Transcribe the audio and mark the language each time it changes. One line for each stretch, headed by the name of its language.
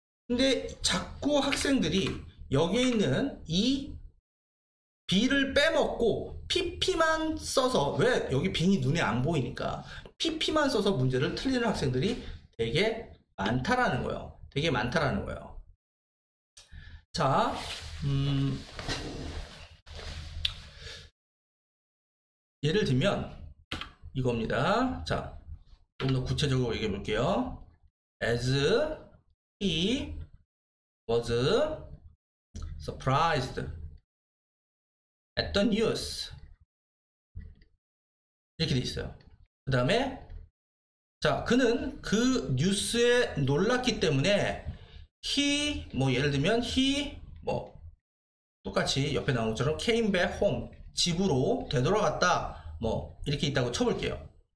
Korean: 근데 자꾸 학생들이 여기에 있는 이 B를 빼먹고 PP만 써서, 왜 여기 B이 눈에 안 보이니까 PP만 써서 문제를 틀리는 학생들이 되게 많다라는 거예요. 되게 많다라는 거예요. 자, 예를 들면 이겁니다. 자, 좀 더 구체적으로 얘기해 볼게요.
English: As he was surprised at the news.
Korean: 이렇게 돼 있어요. 그 다음에 자, 그는 그 뉴스에 놀랐기 때문에 he, 뭐 예를 들면 he, 뭐 똑같이 옆에 나온 것처럼
English: came back home,
Korean: 집으로 되돌아갔다, 뭐 이렇게 있다고 쳐볼게요.